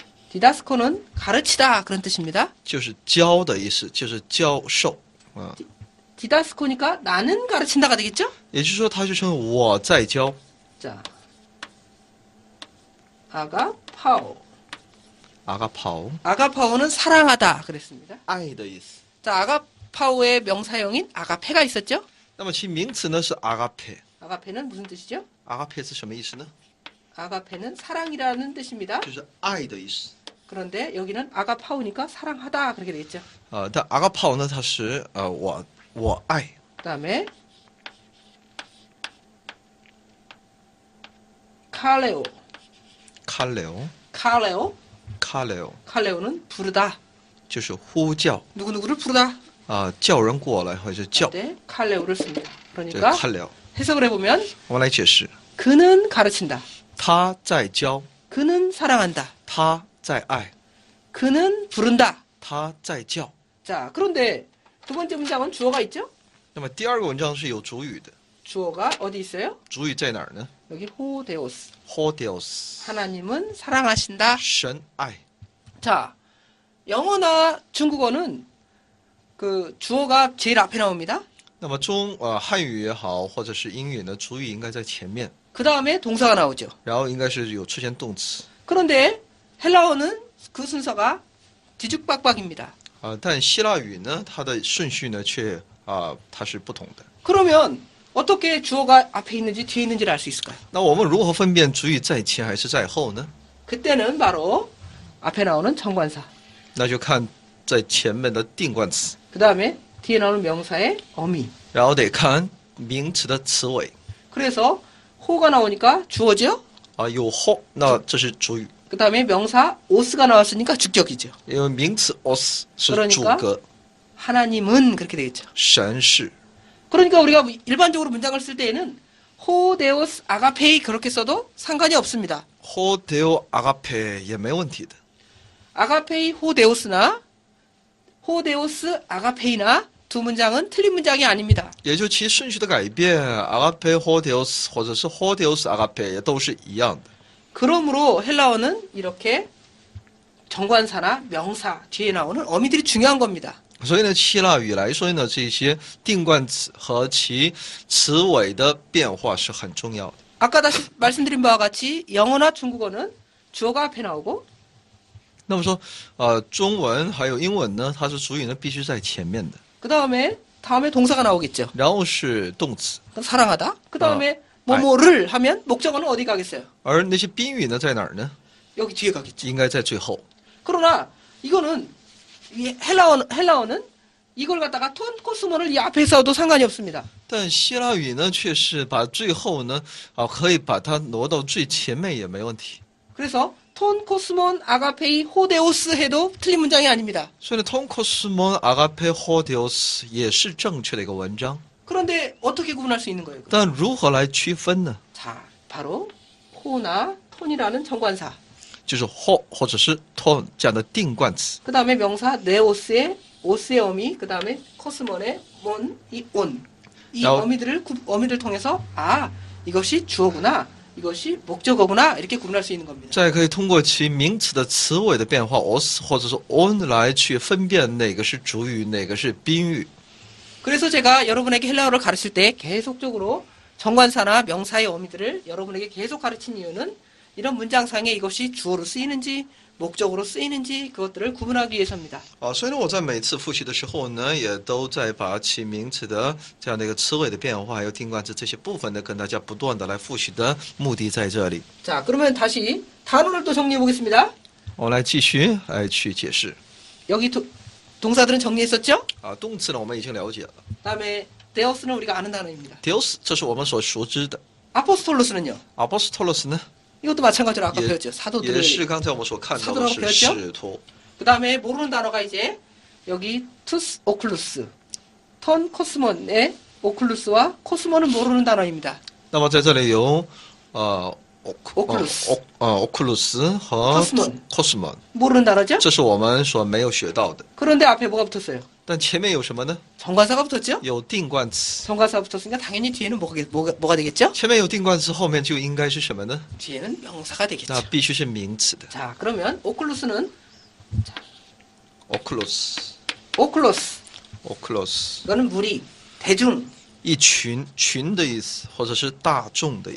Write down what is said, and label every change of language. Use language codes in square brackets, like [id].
[ko] 디다스코는 가르치다 그런 뜻입니다. [zh] 就是教的意思，就是教授。 [ko] 디다스코니까 나는 가르친다가 되겠죠? [zh] 也就是说，它就称我在教。 [ko] 자, 아가파오. 아가파오， 아가파오는 사랑하다 그랬습니다. [zh] 爱的意思。 [ko] 자, 아가파오의 명사형인 아가페가 있었죠? [zh] 那么其名词呢是 agape。 [ko] 아가페는 무슨 뜻이죠? [zh] agape 是什么意思呢？ [ko] 아가페는 사랑이라는 뜻입니다. [zh] 就是爱的意思。 [ko] 그런데 여기는 아가파오니까 사랑하다 그렇게 되겠죠. [zh] 但 agape 呢，它是我爱。 [ko] 그다음에 칼레오. 칼레오， 칼레오는 부르다. [zh] 就是呼叫 [ko] 누구누구를 부르다. [zh] 叫人过来或者叫， [ko] 네, 칼레오를 씁니다. [zh] 这个 [ko] 그러니까 칼레오。 해석을 해보면 [zh] 我们来解释， [ko] 그는 가르친다. [zh] 他在教， [ko] 그는 사랑한다. [zh] 他在爱， [ko] 그는 부른다. [zh] 他在叫。 [ko] 자, 그런데 두 번째 문장은 주어가 있죠? [zh] 那么第二个文章是有主语的， [ko] 주어가 어디 있어요? [zh] 主语在哪儿呢 [ko] 여기 호데오스. [zh] ？Hodeos， [ko] 하나님은 사랑하신다. [zh] 神爱。 [ko] 자, 영어나 중국어는 그 주어가 제일 앞에 나옵니다. [zh] 那么汉语也好，或者是英语呢，主语应该在前面， [ko] 그 다음에 동사가 나오죠. [zh] 然后应该是有出现动词。 [ko] 그런데 헬라어는 그 순서가 뒤죽박박입니다. [zh] 但希腊语呢，它的顺序呢却它是不同的。 [ko] 그러면 어떻게 주어가 앞에 있는지 뒤에 있는지를 알 수 있을까요? [zh] 那我们如何分辨主语在前还是在后呢？ [ko] 그때는 바로 앞에 나오는 정관사, [zh] 那就看在前面的定冠词， [ko] 그 다음에 뒤에 나오는 명사의 어미. [zh] 然后得看名词的词尾。 [ko] 그래서 호가 나오니까 주어죠. [zh] 有后，那这是主语， [ko] 그 다음에 명사 오스가 나왔으니까 주격이죠. [zh] 因为名词 os 是主 [ko] 그러니까 [zh] 格， [ko] 하나님은 그렇게 되겠죠. [zh] 神是。 [ko] 그러니까 우리가 일반적으로 문장을 쓸 때에는 호데오스 아가페이 그렇게 써도 상관이 없습니다. [zh] Hodeo agape 也没问题的。 [ko] 아가페이 호데오스나 호데오스 아가페이나 두 문장은 틀린 문장이 아닙니다. [zh] 也就其顺序的改变，agape hodeos 或者是 hodeos agape 也都是一样的。 [ko] 그러므로 헬라어는 이렇게 정관사나 명사 뒤에 나오는 어미들이 중요한 겁니다. [zh] 所以呢，希腊语来说呢，这些定冠词和其词尾的变化是很重要的。 [ko] 아까 다시 말씀드린 바와 같이 영어나 중국어는 주어가 앞에 나오고 [zh] 那么说，中文还有英文呢，它是主语呢必须在前面的， [ko] 그 다음에 동사가 나오겠죠. [zh] 然后是动词， [ko] 사랑하다. 그 다음에 뭐뭐를 하면 목적어는 어디 가겠어요? [zh] 而那些宾语呢在哪儿呢？ [ko] 여기 뒤에 가겠죠. [zh] 应该在最后。 [ko] 그러나 이거는 이 헬라어는 이걸 갖다가 톤 코스몬을 이 앞에 써도 상관이 없습니다. [zh] 但希腊语呢，却是把最后呢，可以把它挪到最前面也没问题。 [ko] 그래서 톤 코스몬 아가페이 호데오스 해도 틀린 문장이 아닙니다. [zh] 所以呢，通 cosmon agape hodeos 也是正确的一个文章。 [ko] 그런데 어떻게 구분할 수 있는 거예요? [zh] 但如何来区分呢？ [ko] 자, 바로 호나 톤이라는 정관사. [zh] 就是 ho 或者是 ton 这样的定冠词。 [ko] 그 다음에 명사 네오스의 오스의 어미, 그 다음에 코스몬의 몬, 이 온. 이 야, 어미들을 통해서 이것이 주어구나, 이것이 목적어구나 이렇게 구분할 수 있는 겁니다. [zh] 再可以通过其名词的词尾的变化 os 或者是 on 来去分辨哪个是主语，哪个是宾语。 [ko] 그래서 제가 여러분에게 헬라어를 가르칠 때 계속적으로 정관사나 명사의 어미들을 여러분에게 계속 가르친 이유는 이런 문장상에 이것이 주어로 쓰이는지 목적으로 쓰이는지 그것들을 구분하기 위해서입니다. [zh] 所以呢，我在每次复习的时候呢，也都在把其名词的这样的一个词尾的变化，还有定冠词这些部分呢，跟大家不断的来复习的目的在这里。 [ko] 자, 그러면 다시 단어를 또 정리해 보겠습니다. [zh] 我来继续来去解释。 [ko] 여기 동사들은 정리했었죠? [zh] 动词呢我们已经了解了 [ko] 그다음에 데오스는 우리가 아는 단어입니다. [zh] ，deos 这是我们所熟知的 [ko] 아포스톨로스는요? [zh] ，apostolos 呢 [ko] 이것도 마찬가지로 아까 [zh] 也 [ko] 배웠죠. [zh] 也 [ko] 사도들을. [zh] 是刚才我们所看到的 [ko] 사도라고 [zh] 是 [ko] 배웠죠? [zh] 使徒。 [ko] 그다음에 모르는 단어가 이제 여기 투스 오클루스, 턴 코스몬의 오클루스와 코스몬은 모르는 단어입니다. [zh] 那么在这里有 [ko] 오클루스. [zh] oculus 和 Cosmon cosmon， [ko] 모르는 단어죠? [zh] 这是我们所没有学到的。 [ko] 그런데 앞에 뭐가 붙었어요? [zh] 但前面有什么呢？ [ko] 정관사가 붙었죠? [zh] 有定冠词。 [ko] 정관사가 붙었으니까 당연히 뒤에는 뭐가 되겠죠? [zh] 前面有定冠词，后面就应该是什么呢？ [ko] 뒤에는 명사가 [zh] 那 [ko] 되겠죠. [zh] 必须是名词的。 [ko] 자, 그러면 오클루스는 [zh] oculus [ko] 오클로스. [zh] oculus [ko] 이거는 무리, 대중, [zh] 一群群的意思，或者是大众的意